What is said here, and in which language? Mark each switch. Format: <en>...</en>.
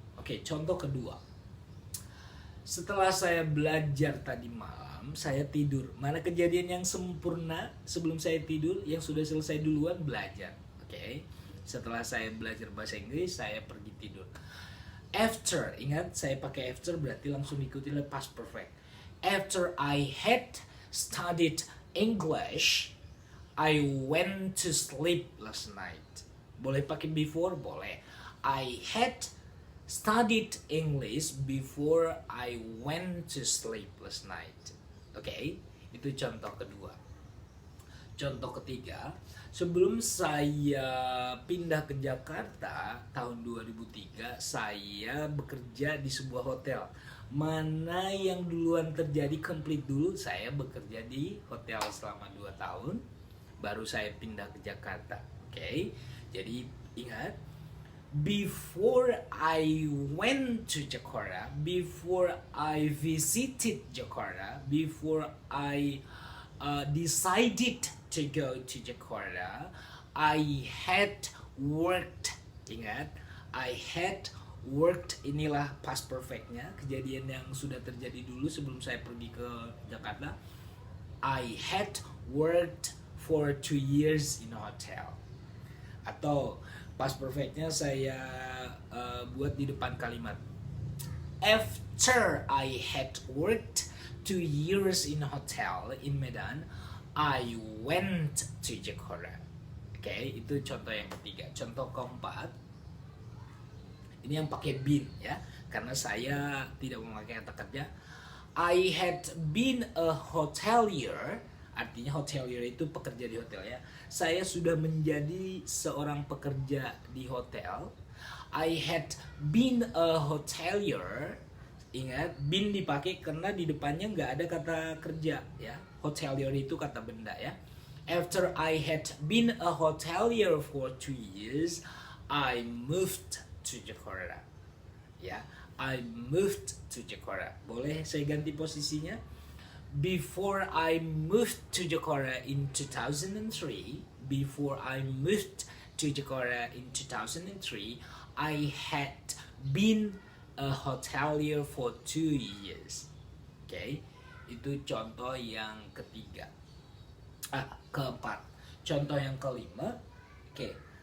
<id>Oke, contoh kedua. Setelah saya belajar tadi malam, saya tidur. Mana kejadian yang sempurna sebelum saya tidur? Yang sudah selesai duluan belajar. Oke. Setelah saya belajar bahasa Inggris, saya pergi tidur. After, ingat saya pakai after berarti langsung diikuti oleh past perfect.</id> <en>After I had studied English, I went to sleep last night.</en> <id>Boleh pakai before? Boleh.</id> <en>I had studied English before I went to sleep last night.</en> <id>Oke, itu contoh kedua. Contoh ketiga, sebelum saya pindah ke Jakarta tahun 2003, saya bekerja di sebuah hotel. Mana yang duluan terjadi complete dulu, saya bekerja di hotel selama 2 tahun, baru saya pindah ke Jakarta. Oke, jadi ingat,</id> <en>before I went to Jakarta, before I visited Jakarta, before I decided to go to Jakarta, I had worked.</en> <id>Ingat,</id> <en>I had worked,</en> <id>inilah past perfectnya, kejadian yang sudah terjadi dulu sebelum saya pergi ke Jakarta.</id> <en>I had worked for 2 years in a hotel.</en> <id>Atau past perfectnya saya buat di depan kalimat.</id> <en>After I had worked 2 years in a hotel in Medan, I went to Jakarta.</en> <id>Oke, itu contoh yang ketiga. Contoh keempat, ini yang pakai been ya, karena saya tidak memakai kata kerja.</id> <en>I had been a hotelier.</en> <id>Artinya hotelier itu pekerja di hotel ya. Saya sudah menjadi seorang pekerja di hotel.</id> <en>I had been a hotelier.</en> <id>Ingat, been dipakai karena di depannya nggak ada kata kerja ya. Hotelier itu kata benda ya.</id> <en>After I had been a hotelier for 2 years, I moved to Jakarta. Ya, I moved to Jakarta.</en> <id>Boleh saya ganti posisinya?</id> <en>Before I moved to Jakarta in 2003, before I moved to Jakarta in 2003, I had been a hotelier for 2 years.</en> <id>Oke, itu contoh yang ketiga. Keempat. Contoh yang kelima. Oke.</id>